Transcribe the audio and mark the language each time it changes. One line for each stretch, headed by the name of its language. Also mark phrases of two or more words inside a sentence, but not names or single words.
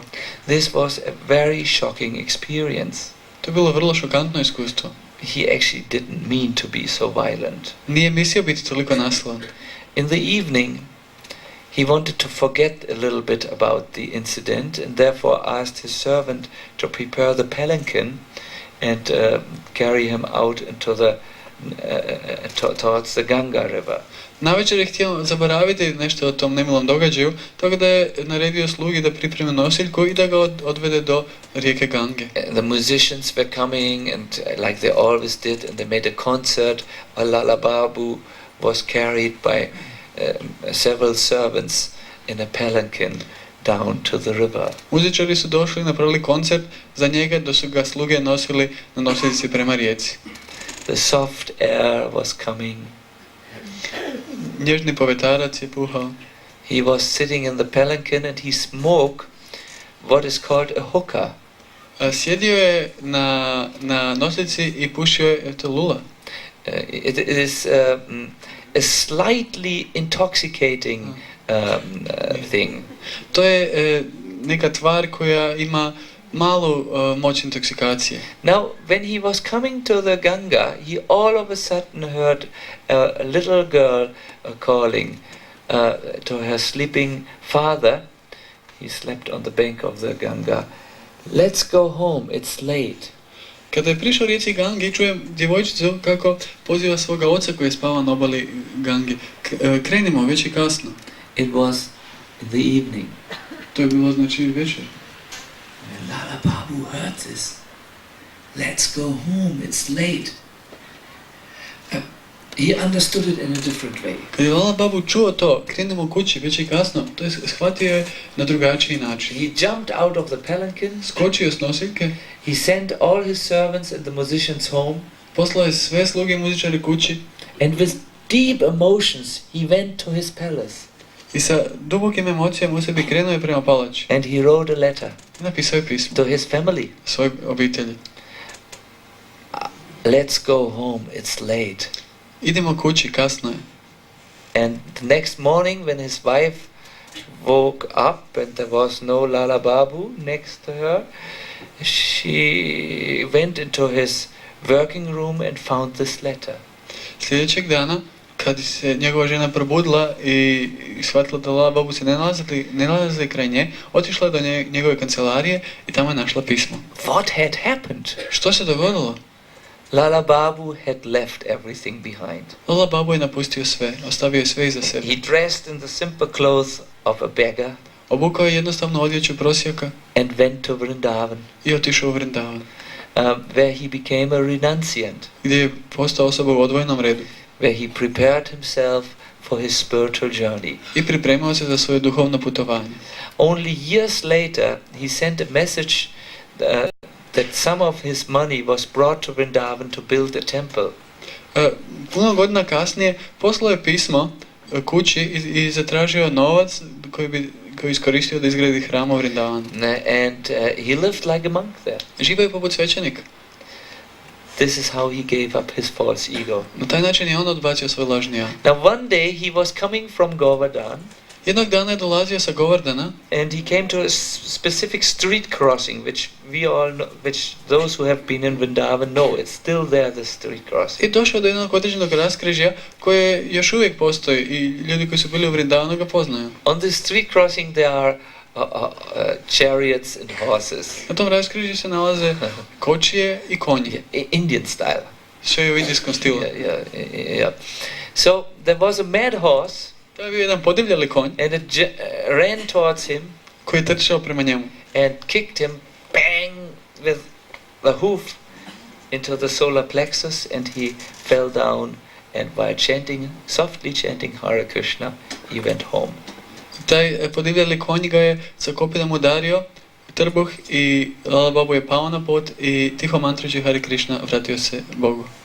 English: This was a very shocking experience.
Croatian: To je bilo vrlo šokantno iskustvo.
English: He actually didn't mean to be so violent.
Croatian: Nije mislio biti toliko nasilan.
English: In the evening, he wanted to forget a little bit about the incident and therefore asked his servant to prepare the palanquin and carry him out into towards the Ganga river.
Croatian: Navečer je htio zaboraviti nešto o tom nemilom događaju, tako da je naredio slugi da pripreme nosiljku i da ga odvede do rijeke Gange.
English: The musicians were coming and like they always did, and they made a concert. Lala Babu was carried by several servants in a palanquin down to the river.
Croatian: Muzičari su došli, napravili koncert za njega, dok su ga sluge nosili na nosiljci prema rijeci.
English: The soft air was coming.
Croatian: Nježni povetarac je puhao.
English: He was sitting in the palanquin and he smoked what is called a hookah.
Croatian: Sjedio je na nosiljci i pušio je lula.
English: It is a slightly intoxicating thing.
Croatian: To je neka tvar koja ima malu moć intoksikacije.
English: Now, when he was coming to the Ganga, he all of a sudden heard a little girl calling to her sleeping father. He slept on the bank of the Ganga. Let's go home, it's late.
Croatian: Kada je prišao rijeci Gangi, čujem djevojčicu kako poziva svoga oca koji je spavao na obali Gangi. Krenimo, već je kasno.
English: It was in the evening.
Croatian: To je bilo znači večer.
English: When Lala Babu heard this, let's go home, it's late. He understood it in a different way.
Croatian: Kad je Lala Babu čuo to, krenimo kući, već je kasno, to je shvatio je na drugačiji način.
English: He jumped out of the palanquin.
Croatian: Skočio s nosiljke.
English: He sent all his servants and the musicians home.
Croatian: Poslao je sve sluge i muzičari kući.
English: And with deep emotions, he went to his palace.
Croatian: I sa dubokim emocijama u sebi krenuo je prema palači.
English: And he wrote a letter.
Croatian: Napisao je pismo.
English: To his family.
Croatian: Svoj obitelji.
English: Let's go home, it's late.
Croatian: Idemo kući, kasno je.
English: And the next morning when his wife woke up and there was no Lala Babu next to her, she went into his working room and found this letter.
Croatian: Sljedećeg dana, kad se njegova žena probudila i shvatila da Lala Babu se ne nalazi kraj nje, otišla je do njegove kancelarije i tamo je našla pismo.
English: What had happened?
Croatian: Što se dogodilo?
English: Lala Babu had left everything behind.
Croatian: Lala Babu je napustio sve, ostavio je sve iza sebe.
English: He dressed in the simple clothes of a beggar.
Croatian: Obukao je jednostavno odjeću prosjaka
English: and went to Vrindavan.
Croatian: I otišao u Vrindavan.
English: Where he became a renunciant.
Croatian: Gdje je postao osoba u odvojenom redu.
English: Where he prepared himself for his spiritual journey.
Croatian: I pripremao se za svoje duhovno putovanje.
English: Only years later he sent a message that some of his money was brought to Vrindavan to build a temple.
Croatian: Puno godina kasnije poslao je pismo kući i zatražio novac koji iskoristio da izgradi hram u Vrindavanu.
English: And he lived like a monk there.
Croatian: Živio je poput svećenika.
English: This is how he gave up his false ego.
Croatian: Na taj način je on odbacio svoj lažni ja.
English: Now one day he was coming from Govardhan.
Croatian: Jednog dana je dolazio sa Govardhana.
English: And he came to a specific street crossing, which we all know, which those who have been in Vrindavan know. It's still there, the street crossing.
Croatian: I došao do jednog određenog raskrižja koje još uvijek postoji i ljudi koji su bili u Vrindavanu ga poznaju.
English: On this street crossing there are chariots and horses.
Croatian: Na tom raskrižju se nalaze kočije i konji.
English: Indian style.
Croatian: Sve u indijskom stilu.
English: Yeah. So there was a mad horse.
Croatian: To je bio jedan podivljali konj.
English: And it ran towards him.
Croatian: Koji je trčao prema njemu.
English: And kicked him, bang, with the hoof into the solar plexus, and he fell down. And while softly chanting Hare Krishna, he went home.
Croatian: Taj podivljali konj ga je sa kopinom udario trbuh i Lala Babu je pao na pod i tiho mantrujući Hare Krishna vratio se Bogu.